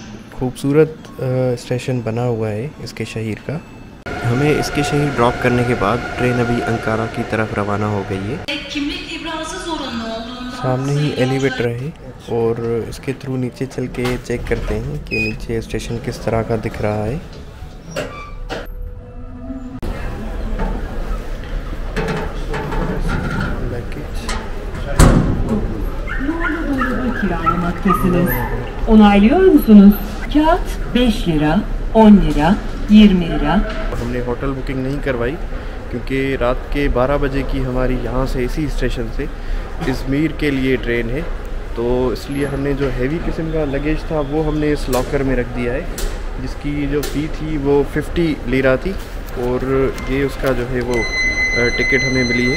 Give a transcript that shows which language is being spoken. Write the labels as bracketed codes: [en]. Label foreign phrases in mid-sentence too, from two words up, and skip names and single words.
[hi] खूबसूरत स्टेशन बना हुआ है इसके शहीर का। हमें इसके शहीर ड्रॉप करने के बाद ट्रेन अभी अंकारा की तरफ रवाना हो गई है। सामने ही एलिवेटर है और इसके थ्रू नीचे चल के चेक करते हैं कि नीचे स्टेशन किस तरह का दिख रहा है। [tr] kiralamaktasınız. Onaylıyor musunuz? Kağıt 5 lira, 10 lira, 20 lira. [hi] हमने होटल बुकिंग नहीं करवाई क्योंकि रात के 12 बजे की हमारी यहाँ से इसी स्टेशन से इज़मीर के लिए ट्रेन है, तो इसलिए हमने जो हैवी किस्म का लगेज था वो हमने इस लॉकर में रख दिया है, जिसकी जो फ़ी थी वो 50 लीरा थी और ये उसका जो है वो टिकट हमें मिली है।